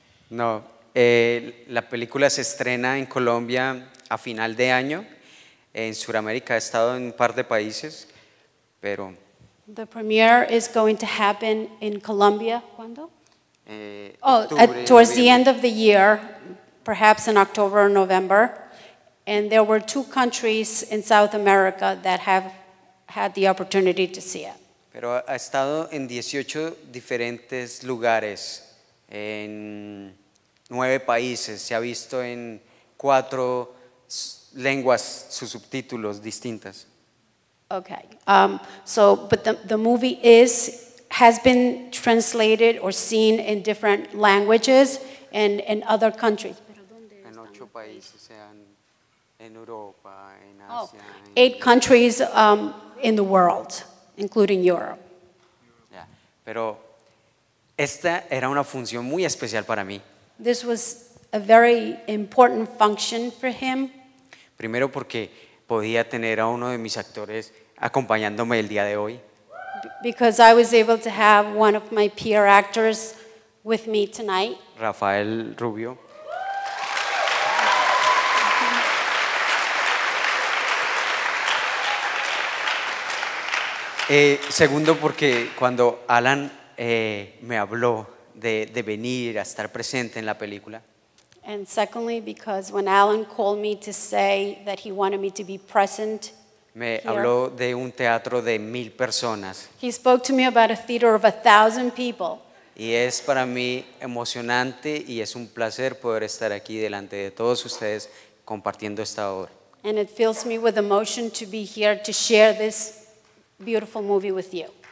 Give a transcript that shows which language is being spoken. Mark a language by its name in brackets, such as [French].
[Spanish] No, la película se estrena en Colombia a final de año. En Sudamérica ha estado en un par de países, pero [English] The premiere is going to happen in Colombia. [Spanish] ¿Cuándo? octubre, [English] Towards the [Spanish] noviembre. [English] end of the year, perhaps in October or November. And there were 2 countries in South America that have had the opportunity to see it. [Spanish] Pero ha estado en 18 diferentes lugares, en 9 países. Se ha visto en 4 lenguas, sus subtítulos distintas. [English] Okay. But the movie has been translated or seen in different languages and in other countries. [Spanish] En 8 países, en Europa, en Oh, Asia. [English] 8 countries in the world, including Europe. [Spanish] Ya. Pero esta era una función muy especial para mí. [English] This was a very important function for him. [Spanish] Primero porque podía tener a uno de mis actores acompañándome el día de hoy. [English] Because I was able to have one of my peer actors with me tonight. [Spanish] Rafael Rubio. Segundo porque cuando Alan me habló de venir a estar presente en la película, [English] And secondly, because when Alan called me to say that he wanted me to be present, [Spanish] me [English] Here. [Spanish] habló de un teatro de 1000 personas [English] he spoke to me about a theater of 1,000 people. [Spanish] y es para mí emocionante y es un placer poder estar aquí delante de todos ustedes compartiendo esta obra. [English] And it fills me with emotion to be here to share this beautiful movie with you.